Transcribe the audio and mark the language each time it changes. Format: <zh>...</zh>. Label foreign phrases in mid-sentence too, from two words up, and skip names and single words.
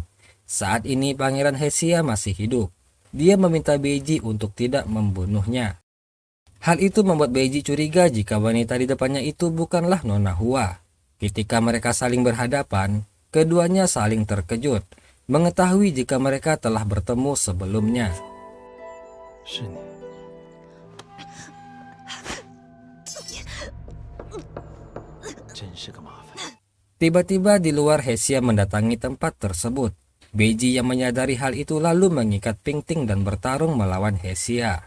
<id>Saat ini Pangeran Hesia masih hidup. Dia meminta Beiji untuk tidak membunuhnya. Hal itu membuat Beiji curiga jika wanita di depannya itu bukanlah Nona Hua. Ketika mereka saling berhadapan, keduanya saling terkejut, mengetahui jika mereka telah bertemu sebelumnya.</id> <zh>是你。 真是个麻烦。</zh> <id>Tiba-tiba di luar Hesia mendatangi tempat tersebut. Beiji yang menyadari hal itu lalu mengikat Pingting dan bertarung melawan Hesia.</id>